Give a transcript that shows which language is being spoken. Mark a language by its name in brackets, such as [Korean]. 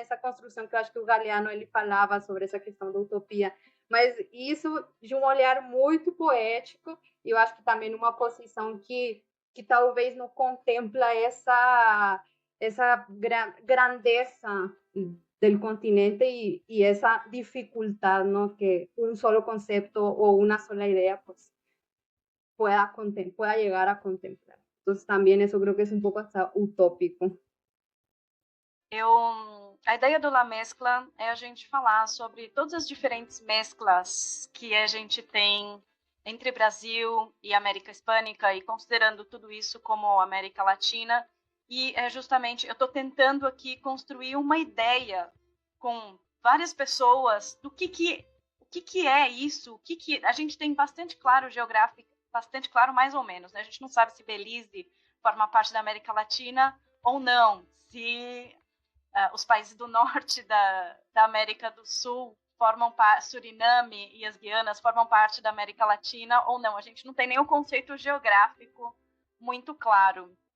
[Portuguese] Essa construção que eu acho que o Galeano ele falava sobre essa questão da utopia, mas isso de um olhar muito poético, e eu acho que também numa posição que talvez não contempla essa grandeza [Spanish] del continente y esa dificultad, ¿no? Que un solo concepto o una sola idea pues pueda llegar a contemplar. Entonces también eso creo que es un poco hasta utópico. [Portuguese] A ideia do La Mescla é a gente falar sobre todas as diferentes mesclas que a gente tem entre Brasil e América Hispânica, e considerando tudo isso como América Latina. E é justamente, eu estou tentando aqui construir uma ideia com várias pessoas do que é isso, a gente tem bastante claro geográfico, bastante claro mais ou menos, né? A gente não sabe se Belize forma parte da América Latina ou não, se os países do norte da América do Sul formam parte, Suriname e as Guianas formam parte da América Latina ou não. A gente não tem nenhum conceito geográfico muito claro.